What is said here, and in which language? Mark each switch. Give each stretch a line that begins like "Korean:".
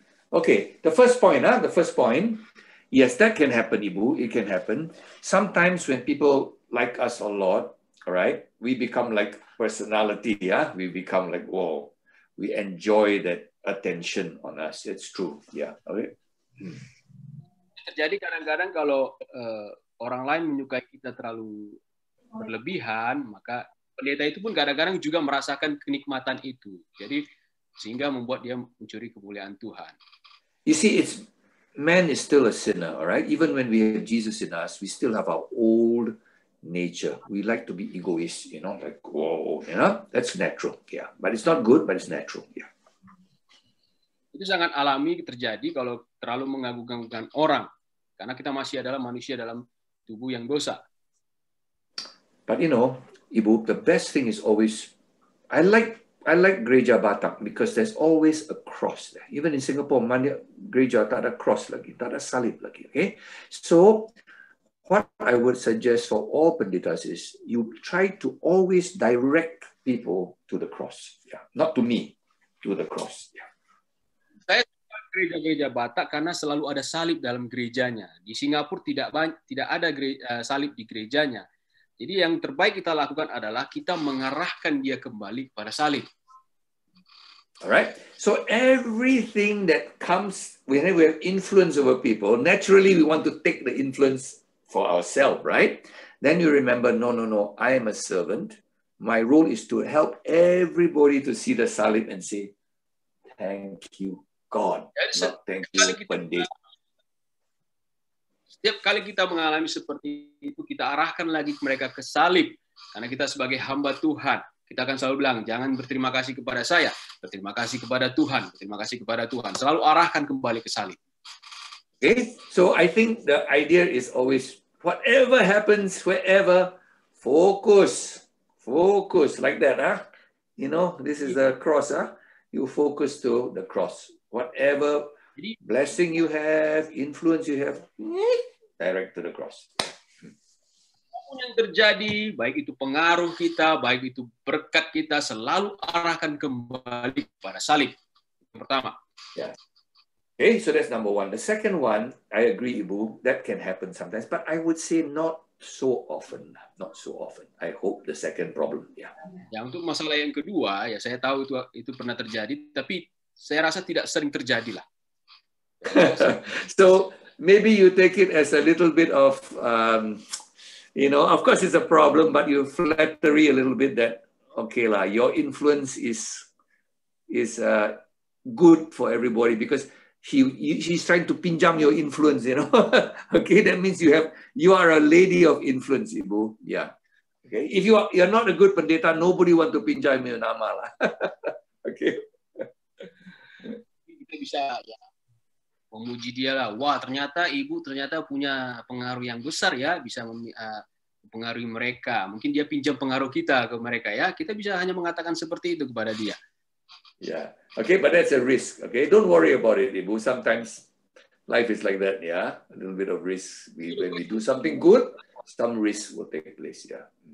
English: Okay, the first point, yes, that can happen, Ibu. It can happen. Sometimes when people like us a lot, all right, we become like personality, yeah? We become like, whoa, we enjoy that attention on us. It's true. Yeah. Okay.
Indonesian: Terjadi kadang-kadang kalau orang lain menyukai kita terlalu berlebihan, maka pendeta itu pun kadang-kadang juga merasakan kenikmatan itu. Jadi sehingga membuat dia mencuri kemuliaan Tuhan.
English: You see, man is still a sinner, all right? Even when we have Jesus in us, we still have our old nature. We like to be egoist, like, whoa, that's natural, yeah. But it's not good, but it's natural, yeah.
Indonesian: Itu sangat alami terjadi kalau terlalu mengagung-agungkan orang, karena kita masih adalah manusia dalam tubuh yang dosa.
English: But Ibu, the best thing is always, I like Gereja Batak because there's always a cross there. Even in Singapore,
Indonesian: gereja tak ada cross lagi, tak ada salib lagi.
English: Okay, so what I would suggest for all pendetas is you try to always direct people to the cross. Yeah, not to me, to the cross. Yeah.
Indonesian: Saya suka gereja-gereja Batak karena selalu ada salib dalam gerejanya. Di Singapura tidak ada salib di gerejanya. Jadi yang terbaik kita lakukan adalah kita mengarahkan dia kembali kepada salib.
English: Alright, so everything that comes when we have influence over people, naturally we want to take the influence for ourselves, right? Then you remember, no, I am a servant. My role is to help everybody to see the salib and say, thank you, God. Not thank you, Pandit.
Indonesian: Setiap kali kita mengalami seperti itu, kita arahkan lagi mereka ke salib. Karena kita sebagai hamba Tuhan, kita akan selalu bilang, jangan berterima kasih kepada saya, berterima kasih kepada Tuhan, berterima kasih kepada Tuhan. Selalu arahkan kembali ke salib.
English: Okay, so I think the idea is always, whatever happens, wherever, focus like that. This is the cross. You focus to the cross. Whatever blessing you have, influence you have, direct to the cross.
Indonesian: Apapun yang terjadi, baik itu pengaruh kita, baik itu berkat kita, selalu arahkan kembali kepada salib. Yang pertama.
English: Yeah. Okay, so that's number one. The second one, I agree, Ibu, that can happen sometimes, but I would say not so often. Not so often. I hope the second problem. Yeah.
Indonesian: Ya, untuk masalah yang kedua, ya saya tahu itu pernah terjadi, tapi saya rasa tidak sering terjadi lah.
English: So maybe you take it as a little bit of, of course it's a problem, but you flattery a little bit that, okay lah, your influence is good for everybody because he's trying to pinjam your influence, Okay, that means you are a lady of influence, Ibu. Yeah. Okay. If you're not a good pendeta, nobody want to pinjam your nama lah. Okay.
Indonesian: Kita bisa memuji dia lah. Wah, ternyata Ibu punya pengaruh yang besar ya, bisa mempengaruhi mereka. Mungkin dia pinjam pengaruh kita ke mereka ya. Kita bisa hanya mengatakan seperti itu kepada dia.
English: Yeah. Okay, but that's a risk. Okay, don't worry about it, Ibu. Sometimes life is like that, yeah. A little bit of risk. When we do something good, some risk will take place, yeah.